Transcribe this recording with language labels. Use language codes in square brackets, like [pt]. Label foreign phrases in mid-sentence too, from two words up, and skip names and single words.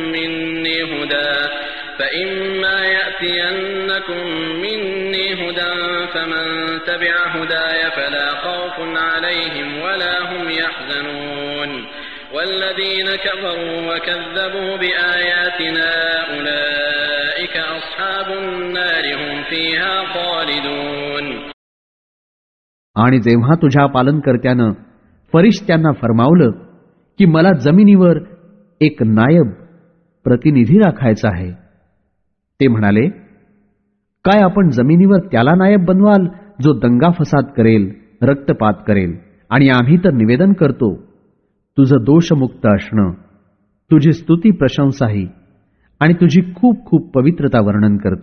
[ar] مني هدى فمن تبع هداي فلا خوف عليهم ولا هم يحزنون والذين كفروا وكذبوا بآياتنا أولئك أصحاب النار هم فيها خالدون. [mr] आणि जेव्हा तुझ्या पालनकर्त्यानं फरिश्त्यांना फरमावलं की मला जमिनीवर एक नायब प्रतिनिधी राखायचा आहे, ते म्हणाले, काय आपण जमिनीवर त्याला नायब बनवाल जो दंगा फसाद करेल, रक्तपात करेल, आणि आम्ही तर निवेदन करतो तुझं दोषमुक्त असणं, तुझी स्तुती प्रशंसाही आणि तुझी खूप खूप पवित्रता वर्णन करतो.